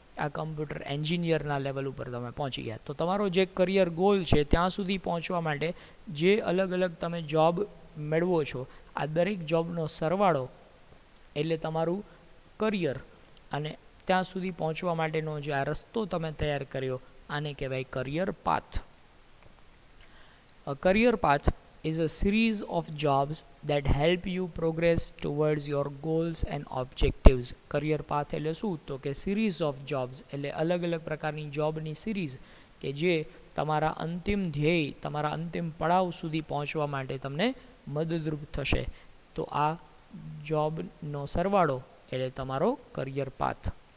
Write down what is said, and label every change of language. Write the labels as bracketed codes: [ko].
[gu] આ computer એન્જિનિયરના level ઉપર તમે પહોંચી ગયા. તો તમારો જે કરિયર ગોલ છે ત્યાં સુધી પહોંચવા માટે જે અલગ અલગ તમે જોબ મેળવો છો, આ દરેક જોબનો સરવાળો એટલે તમારું કરિયર, અને ત્યાં સુધી પહોંચવા માટેનો જે આ રસ્તો તમે તૈયાર કર્યો આને કહેવાય career path. [en] A career path is a series of jobs that help you progress towards your goals and objectives. [gu] Career path એટલે શું? તો કે [en] series of jobs [gu] એટલે અલગ અલગ પ્રકારની જોબની સિરીઝ કે જે તમારા અંતિમ ધ્યેય, તમારા અંતિમ પડાવ સુધી પહોંચવા માટે તમને મદદરૂપ થશે. તો આ જોબનો સરવાળો એટલે તમારો કરિયર પાથ.